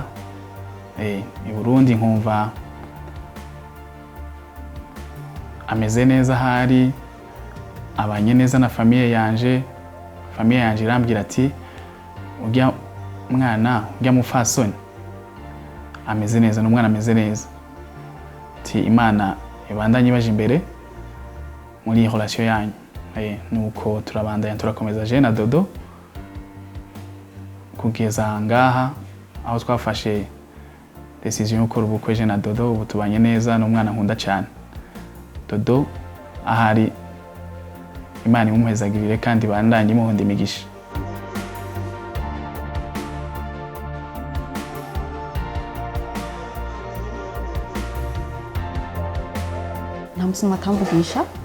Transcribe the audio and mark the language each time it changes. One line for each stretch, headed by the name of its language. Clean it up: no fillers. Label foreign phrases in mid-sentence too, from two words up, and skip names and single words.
Rundi: I Burundi nkumva ameze neza, hari abanye neza na famille yanje irambwira ati ujya mwana ujya mufasoni ameze neza, n'umwana ameze neza, ati Imana ibandanye baje imbere muri relation yanyu. Nuko turabandanya turakomeza je na Dodo kugeza ngaha aho twafashe decision yo gukora ubukwe je na Dodo. Ubu tubanye neza, n'umwana nkunda cyane. Dodo ahari Imana imumuhezagirire kandi bandanye imuhunda imigisha. nta musima akamvugisha.